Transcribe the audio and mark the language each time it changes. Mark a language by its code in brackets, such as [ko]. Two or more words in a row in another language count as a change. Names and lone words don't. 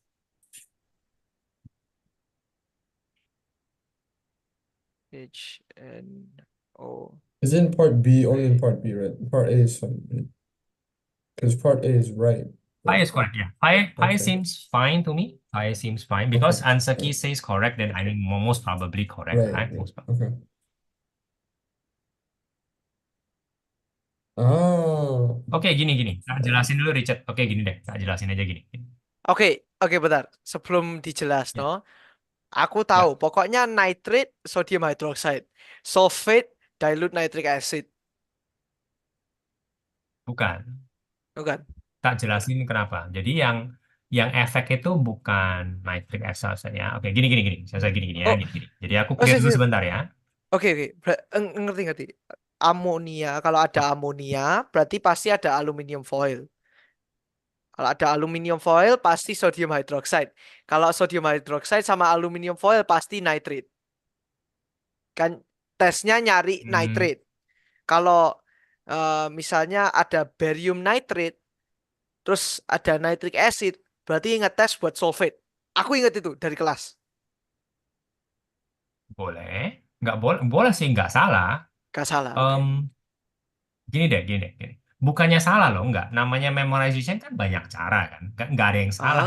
[en] H N O. Is it in part B? Only in Wait. part B, right? Part A is fine. Because part A is right. Pi is correct. Yeah, pi Okay. seems fine to me. Pi seems fine Okay. because answer key Right. says correct. Then I mean most probably correct, Right. right? Right. Most probably. Okay. Ah. [id] Oke, gini. Tak jelasin dulu, Richard. Oke, gini deh. Tak jelasin aja gini. Oke, bentar. Sebelum dijelas, Ya, no, aku ya, tahu. [en] Pokoknya nitrate, sodium hydroxide, sulfate, dilute nitric acid, [id] bukan. bukan? Tak jelasin kenapa. Jadi yang efek itu bukan [en] nitric acid [id] ya. Oke, gini. Saya gini ya, Oh, gini. Jadi aku oh, clear sip, dulu sip. sebentar ya. Oke, ngerti. Amonia, kalau ada amonia, berarti pasti ada [en] aluminium foil. [id] Kalau ada [en] aluminium foil, pasti sodium hydroxide. [id] Kalau [en] sodium hydroxide [id] sama [en] aluminium foil, [id] pasti nitrate. Kan tesnya nyari Hmm, nitrate. Kalau misalnya ada [en] barium nitrate, [id] terus ada [en] nitric acid, [id] berarti ngetes buat sulfate. Aku inget itu dari kelas. boleh. Nggak boleh, boleh sih, nggak salah. Gak salah, oke. Em, gini. Bukannya salah loh, nggak. Namanya memorization kan banyak cara kan. Nggak ada yang salah